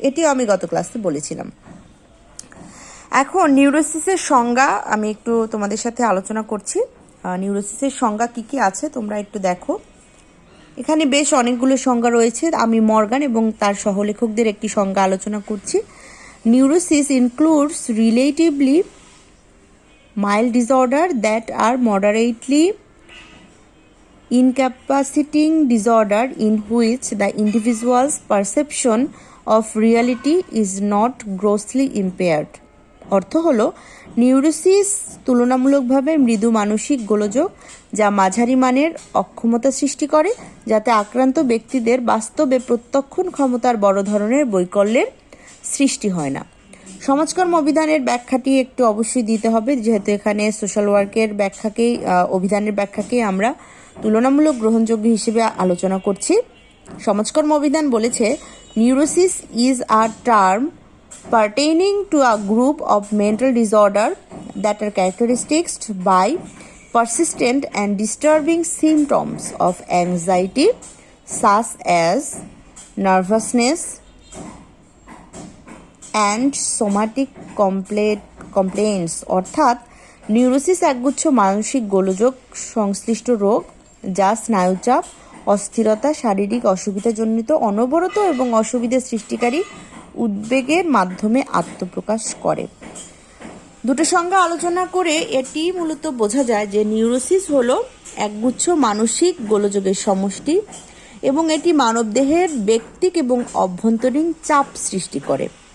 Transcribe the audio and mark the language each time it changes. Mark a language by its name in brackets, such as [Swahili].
[Bangla] এটিও আমি গত ক্লাসে বলেছিলাম। এখন নিউরোসিসের সংজ্ঞা আমি একটু তোমাদের সাথে আলোচনা করছি। নিউরোসিসের সংজ্ঞা কি কি আছে তোমরা একটু দেখো। এখানে বেশ অনেকগুলো সংজ্ঞা রয়েছে। আমি মর্গান এবং তার সহলেখকদের একটি সংজ্ঞা আলোচনা করছি। [English] Neurosis includes relatively mild disorder that are moderately incapacitating disorder in which the individual's perception of reality is not grossly impaired. [Bangla] অর্থ হলো নিউরোসিস তুলনামূলকভাবে মৃদু মানসিক গোলযোগ যা মাঝারি মানের অক্ষমতা সৃষ্টি করে, যাতে আক্রান্ত ব্যক্তিদের বাস্তবে প্রত্যক্ষণ ক্ষমতার বড় ধরনের বৈকল্যের সৃষ্টি হয় না। সমাজকর্ম অভিধানের ব্যাখ্যাটি একটু অবশ্যই দিতে হবে, যেহেতু এখানে সোশ্যাল ওয়ার্কের অভিধানের ব্যাখ্যাকেই আমরা তুলনামূলক গ্রহণযোগ্য হিসেবে আলোচনা করছি। সমাজকর্ম অভিধান বলেছে, [English] Neurosis is a term pertaining to a group of mental disorder that are characterized by persistent and disturbing symptoms of anxiety such as nervousness and somatic complaints. [Bangla] অর্থাৎ নিউরোসিস একগুচ্ছ মানসিক গোলযোগ সংশ্লিষ্ট রোগ যা স্নায়ুচাপ, অস্থিরতা, শারীরিক অসুবিধাজনিত অনবরত এবং অসুবিধা সৃষ্টিকারী উদ্বেগের মাধ্যমে আত্মপ্রকাশ করে। দুটো সংজ্ঞা আলোচনা করে এটি মূলত বোঝা যায় যে নিউরোসিস হলো একগুচ্ছ মানসিক গোলযোগের সমষ্টি এবং এটি মানবদেহের ব্যক্তিক এবং অভ্যন্তরীণ চাপ সৃষ্টি করে।